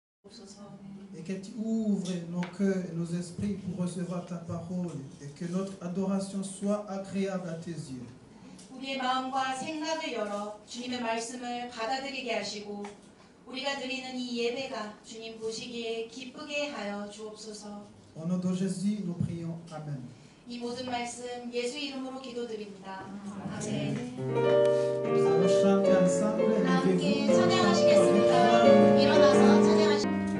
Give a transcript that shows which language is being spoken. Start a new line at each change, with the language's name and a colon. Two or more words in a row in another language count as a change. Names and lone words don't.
Korean: 주옵소서.
French: Et que tu ouvres nos cœurs et nos esprits pour recevoir ta parole et que notre adoration soit agréable à tes yeux.
Korean: 우리의 마음과 생각을 열어 주님의 말씀을 받아들이게 하시고 우리가 드리는 이 예배가 주님 보시기에 기쁘게 하여 주옵소서.
French: Au nom de Jésus, nous prions. Amen.
Korean: 이 모든 말씀 예수 이름으로 기도드립니다. 아멘.
French: Nous allons chanter ensemble.
Korean: 다 함께
French: Levez-vous.
Korean: 찬양하시겠습니다. 일어나서 찬양하시겠습니다.